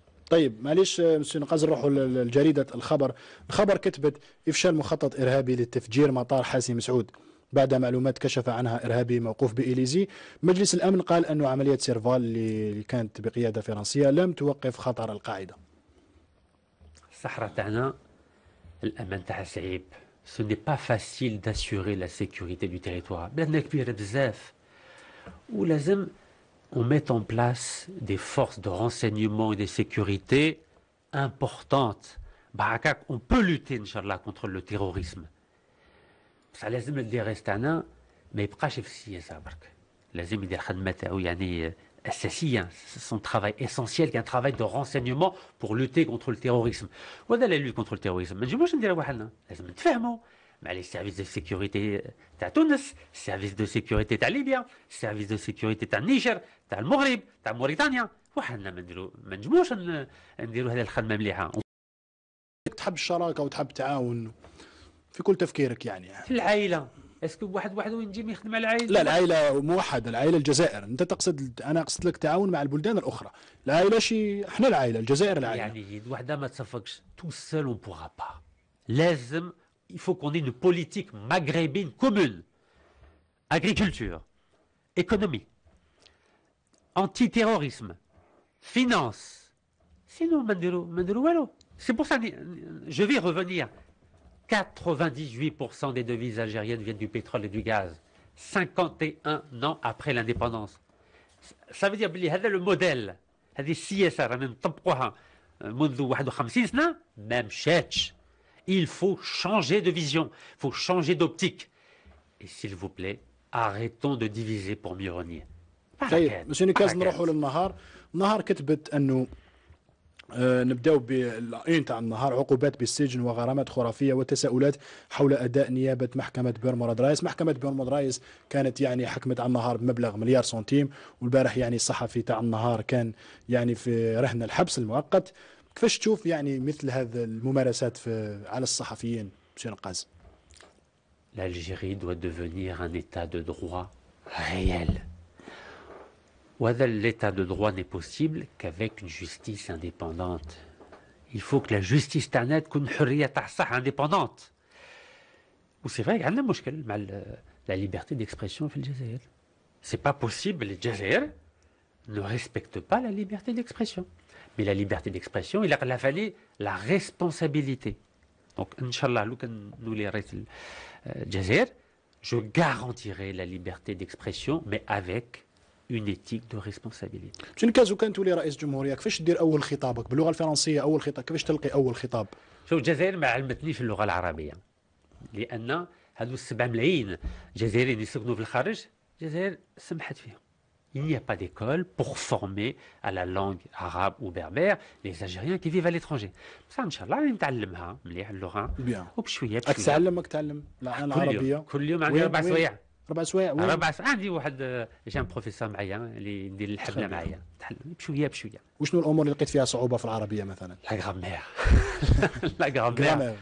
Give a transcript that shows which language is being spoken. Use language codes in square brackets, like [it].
[ar] طيب معليش مسيو نقاز نروحوا لجريده الخبر. الخبر كتبت افشال مخطط ارهابي لتفجير مطار حاسي مسعود بعد معلومات كشف عنها ارهابي موقوف بإليزي. مجلس الامن قال انه عمليه سيرفال اللي كانت بقياده فرنسيه لم توقف خطر القاعده. الصحراء تاعنا الأمان تاعها صعيب. [fr] Ce n'est pas facile d'assurer la sécurité du territoire. [ar] بلادنا كبيرة بزاف ولازم [fr] on met en place des forces de renseignement et de sécurité importantes. هكاك on peut lutter إن شاء الله contre le terrorisme. [ar] بصح لازم الدرس تاعنا ما يبقاش في السياسة برك، لازم يدير خدمة تاعو يعني أساسية. [fr] son travail essentiel qui est un travail de renseignement pour lutter contre le terrorisme. [ar] وهذا [fr] لا lutte contre le terrorisme [ar] ما نجموش نديرها وحدنا، لازم نتفاهموا مع [fr] لي سيرفيس دو سيكوريتي [ar] تاع تونس، سيرفيس دو سيكوريتي تاع ليبيا، سيرفيس دو سيكوريتي تاع النيجر، تاع المغرب، تاع موريتانيا. وحدنا ما نجموش نديروا هذه الخدمة مليحة. تحب الشراكة وتحب التعاون في كل تفكيرك يعني. في العائلة اسكو واحد وين يجي يخدم على العائله؟ لا العائله موحده، العائله الجزائر. انت تقصد، انا اقصد لك تعاون مع البلدان الاخرى. العائله شي احنا العائله الجزائر العائله. يعني يد وحده ما تصفقش [fr] تو سول اون بوغا با. لازم il faut qu'on ait une politique maghrébine commune. Agriculture, économie, antiterrorisme, finance. [ar] Sinon ما نديرو والو. [fr] C'est pour ça je vais revenir. 98% des devises algériennes viennent du pétrole et du gaz. 51 ans après l'indépendance. Ça veut dire que [ar] هذا [fr] le modèle, [ar] هذه السياسة رانا نطبقوها منذ 51 سنة ما مشاتش. [fr] Il faut changer de vision, il faut changer d'optique. Et s'il vous plaît, arrêtons de diviser pour mieux régner. [ar] طيب مسيو نكاز نروحوا للنهار. النهار كتبت انه نبداو بالعين تاع النهار. عقوبات بالسجن وغرامات خرافيه وتساؤلات حول اداء نيابه محكمه بيرموراد رايس. محكمه بيرموراد رايس كانت يعني حكمت على النهار بمبلغ مليار سنتيم، والبارح يعني الصحفي تاع النهار كان يعني في رهن الحبس المؤقت. كيفاش تشوف يعني مثل هذه الممارسات على الصحفيين مسيو نقاز؟ [fr] L'Algérie doit devenir un état de droit réel. وهذا l'état de droit n'est possible qu'avec une justice indépendante. Il faut que la justice [ar] تاعنا تكون حرية تاع الصح [fr] indépendante. وسي فري [ar] عندنا مشكل مع [fr] la liberté d'expression [ar] في الجزائر. [fr] C'est pas possible, les Jazair ne respectent pas la liberté d'expression. Mais la liberté d'expression, il a fallu la responsabilité. Donc, Inch'Allah, nous les Jazair, je garantirai la liberté d'expression, mais avec une éthique de responsabilité. [ar] باش نكازو كان تولي رئيس جمهورية كيفاش دير أول خطابك باللغة الفرنسية؟ أول خطاب كيفاش تلقي أول خطاب؟ شوف الجزائر ما علمتنيش اللغة العربية، لأن هذو 7 ملايين جزائريين يسكنوا في الخارج، الجزائر سمحت فيهم. [fr] Il n'y a pas d'école pour former à la langue arabe ou berbère les Algériens qui vivent à l'étranger. [ar] بصح إن شاء الله راني نتعلمها مليح اللغة وبشوية بشوية. راك تعلم العربية؟ كل يوم عندي 4 سوايع. 4 سوايع؟ 4 سوايع. عندي واحد جان بروفيسور معايا اللي يدير الحملة معايا، نتعلم بشوية بشوية. وشنو الأمور اللي لقيت فيها صعوبة في العربية مثلا؟ [fr] لا غرامير. لا غرامير.